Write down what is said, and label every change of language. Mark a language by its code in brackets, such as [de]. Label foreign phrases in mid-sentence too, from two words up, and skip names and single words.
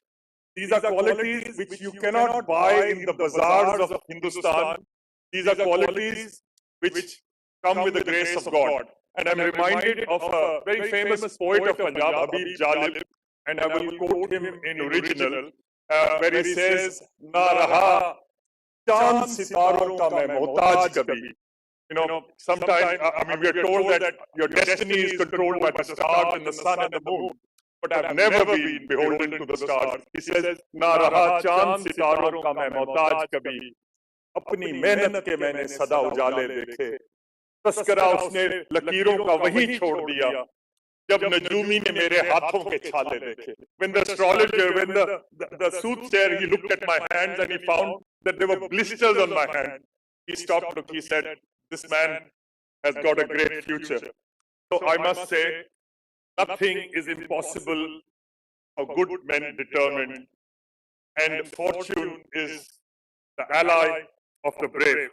[en] These are qualities which you cannot buy in the bazaars of Hindustan. These are qualities which come with the grace of God. And I'm reminded of a very famous poet of Punjab, Habib Jalib, and I will quote him in original, where he says, [ur] "نہ رہا چاند ستاروں کا میں محتاج کبھی." [en] Sometimes, we are told that your destiny is controlled by the stars and the sun and the moon. But I've never been beholden to the stars. He says, [ur] "نہ رہا چاند ستاروں کا میں محتاج کبھی. اپنی محنت کے میں نے سدا اجالے دیکھے. تذکرہ اس نے لکیروں کا وہی چھوڑ دیا جب نجومی نے میرے ہاتھوں کے چھالے دیکھے." [en] When the astrologer, when the soothsayer, he looked at my hands and he found that there were blisters on my hand. He stopped, looked, he said, "This man has got a great future." So I must say, nothing is impossible for good men determined, and fortune is the ally of the brave.